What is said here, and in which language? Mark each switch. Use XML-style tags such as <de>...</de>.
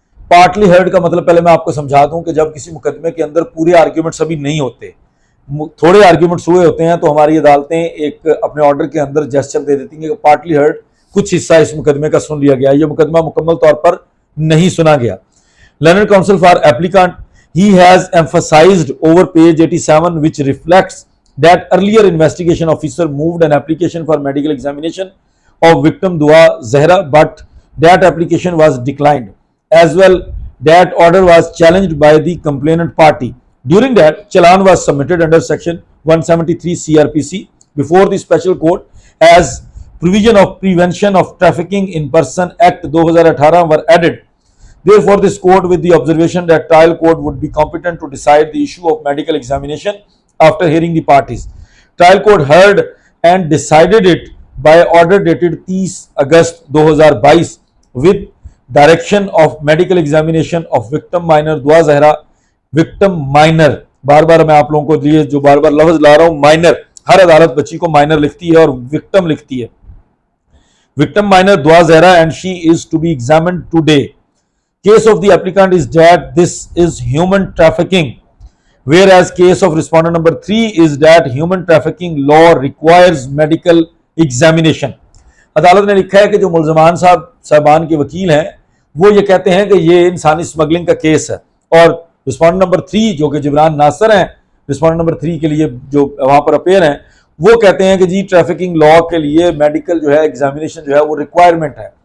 <hi>Partly heard का मतलब पहले मैं आपको समझा दूं कि जब किसी मुकदमे के अंदर पूरे आर्ग्यूमेंट्स अभी नहीं होते, थोड़े आर्ग्यूमेंट्स हुए होते हैं, तो हमारी अदालतें एक अपने ऑर्डर के अंदर जेस्चर दे देती हैं कि पार्टली हर्ड, कुछ हिस्सा इस मुकदमे का सुन लिया गया, ये मुकदमा मुकम्मल तौर पर नहीं सुना गया। Learned council for applicant,</hi> <en>he has emphasized over page 87, which reflects that earlier investigation officer moved an application for medical examination of victim Dua Zahra, but that application was declined. As well, that order was challenged by the complainant party. During that, challan was submitted under section 173 CRPC before the special court as provision of Prevention of Trafficking in Person Act 2018 were added. Therefore, this court, with the observation that trial court would be competent to decide the issue of medical examination after hearing the parties, trial court heard and decided it by order dated 30 August 2022 with direction of medical examination of victim minor Dua Zahra. Victim minor,</en> <hi>बार बार मैं आप लोगों को लिए जो बार बार लफ्ज ला रहा हूं, minor, हर अदालत बच्ची को माइनर लिखती है और विक्टिम लिखती है।</hi> <en>Victim minor Dua Zahra and she is to be examined today. Case of the applicant is that this is human trafficking, whereas case of respondent number 3 is that human trafficking law requires medical examination.</en> <hi>अदालत ने लिखा है कि जो मुल्ज़मान साहबान के वकील हैं वो ये कहते हैं कि ये इंसानी स्मगलिंग का केस है, और रिस्पॉन्डेंट नंबर 3 जो कि जिब्रान नासर हैं, रिस्पॉन्डेंट नंबर 3 के लिए जो वहां पर अपेयर हैं, वो कहते हैं कि जी ट्रैफिकिंग लॉ के लिए मेडिकल जो है एग्जामिनेशन जो है वो रिक्वायरमेंट है।</hi>